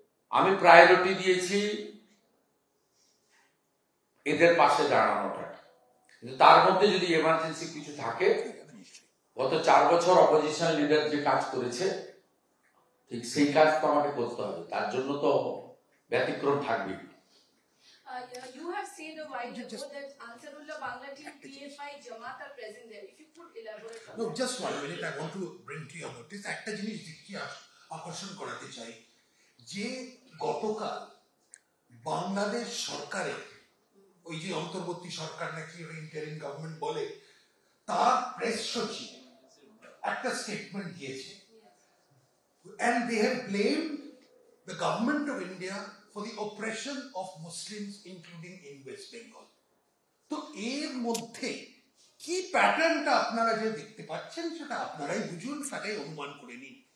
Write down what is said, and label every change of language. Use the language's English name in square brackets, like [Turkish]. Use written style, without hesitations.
[Bangla] আমি প্রায়োরিটি দিয়েছি এদের পাশে দাঁড়ানোটা। কিন্তু তার মধ্যে যদি এমার্জেন্সি কিছু থাকে, গত 4 বছর অপোজিশন লিডার যে কাজ করেছে, ঠিক সেই কাজ তো আমাকে করতে হবে, তার জন্য তো ব্যতিক্রম থাকবে। [English] You have said a while ago that Ansarullah Bangla team, PFI, Jamaat are present there. If you could elaborate on No, that. just 1 minute, I want to bring to your notice [Bangla] একটা জিনিস দেখিয়ে আকর্ষণ করাতে চাই, যে গতকাল বাংলাদেশ সরকারের ওই যে অন্তর্বর্তী সরকার নাকি ইন্টারিম গভর্নমেন্ট বলে, তার প্রেস সচিব একটা স্টেটমেন্ট দিয়েছে, [English] and they have blamed the government of India for the oppression of Muslims including in West Bengal. [Bangla] তো এর মধ্যে কি প্যাটার্নটা আপনারা যে দেখতে পাচ্ছেন সেটা আপনারাই বুঝুন, সেটাই অনুমান করে নিন।